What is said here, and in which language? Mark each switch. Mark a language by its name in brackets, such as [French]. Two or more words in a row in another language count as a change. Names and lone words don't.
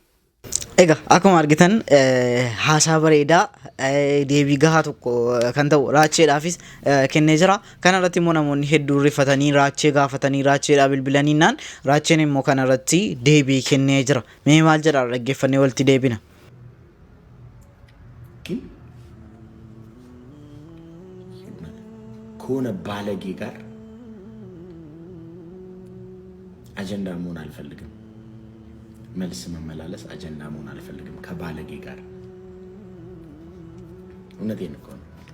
[Oromo] Egaa akkuma argitan haasaa bareedaa deebii gahaa tokko kan ta'u raacheedhaafis kennee jira. Kana irratti immoo namoonni hedduu rifatanii raachee gaafatanii raacheedhaa bilbilaniinaan raacheen immoo kana irratti deebii kennee jira. Mee maal jedha dhaggeeffannee walitti deebina. [Amharic] ከሆነ ባለጌ ጋር አጀንዳ መሆን አልፈልግም። መልስ መመላለስ አጀንዳ መሆን አልፈልግም ከባለጌ ጋር። እውነቴን እኮ ነው።